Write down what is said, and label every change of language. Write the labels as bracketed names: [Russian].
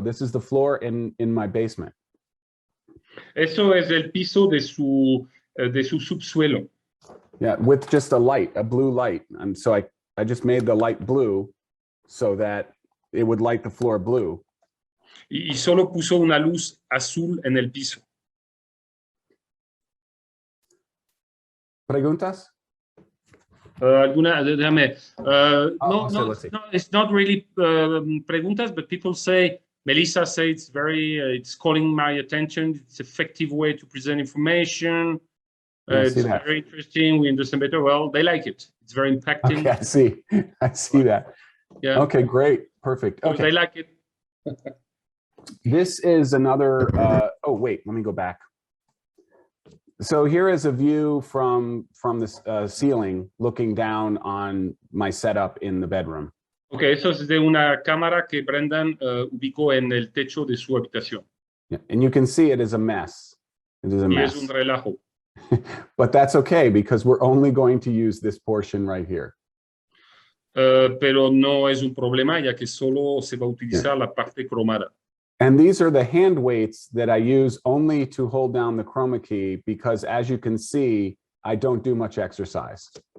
[English] This is the floor in my basement. [Spanish] Eso es el piso de su subsuelo. [English] Yeah, with just a light, a blue light. And so I just made the light blue so that it would light the floor blue. [Spanish] Y solo puso una luz azul en el piso. ¿Preguntas? Alguna, déjame. [English] No, it's not really preguntas, but people say, Melissa says it's calling my attention. It's an effective way to present information. It's very interesting. We understand better. Well, they like it. It's very impacting. Okay, I see that. Yeah. Okay, great. Perfect. Okay. They like it. This is another, oh, wait, let me go back. So here is a view from the ceiling looking down on my setup in the bedroom. [Spanish] Okay, eso es de una cámara que Brendan ubicó en el techo de su habitación. [English] Yeah, and you can see it is a mess. It is a mess. [Spanish] Es un relajo. [English] But that's okay because we're only going to use this portion right here. [Spanish] Pero no es un problema ya que solo se va a utilizar la parte cromada. [English] And these are the hand weights that I use only to hold down the chroma key because as you can see, I don't do much exercise.